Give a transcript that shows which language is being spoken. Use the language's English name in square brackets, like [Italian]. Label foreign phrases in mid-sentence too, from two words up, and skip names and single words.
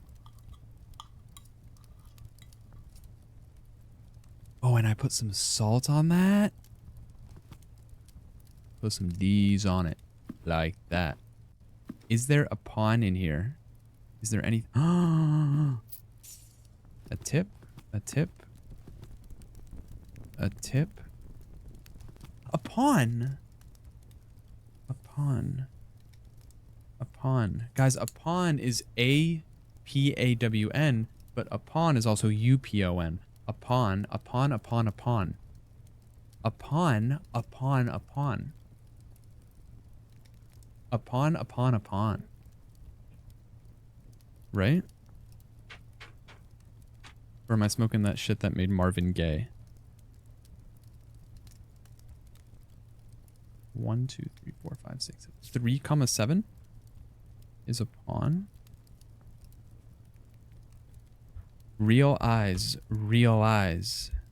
[English] Oh, and I put some salt on that. Put some D's on it. Like that. Is there a pawn in here? Is there any... A tip? A tip? A tip? A pawn? A pawn. A pawn. Guys, a pawn is A-P-A-W-N, but a pawn is also U-P-O-N. A pawn, a pawn, a pawn, a pawn. A pawn, a pawn, a pawn. A pawn, a pawn, a pawn. Right? Or am I smoking that shit that made Marvin gay? 1, 2, 3, 4, 5, 6, 7. 3,7 is a pawn. Real eyes, real eyes.